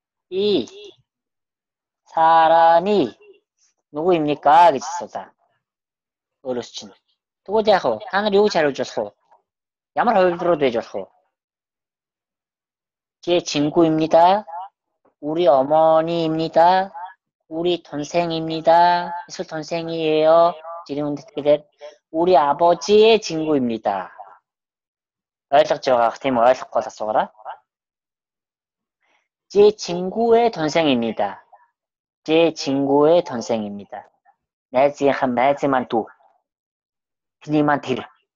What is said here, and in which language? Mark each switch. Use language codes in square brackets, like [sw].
[ko] 이 사람이 누구입니까? [mn] гэж асуу자. өөрөөс чинь. Тэгвэл яах вэ? Та нар юу гэж хариулж болох вэ? Ямар хувилбарууд байж болох вэ? [ko] 제 친구입니다. 우리 어머니입니다. 우리 동생입니다. эсвэл 동생이에요. 지금 어떻게 돼? 우리 아버지의 친구입니다. [mn] ойлгож байгаа тийм ойлгохгүй асуугаарай. [ko] 제 친구의 동생입니다. 제 친구의 동생입니다. [mn] найзынхан найз маань дүү. Тэний маань тэр.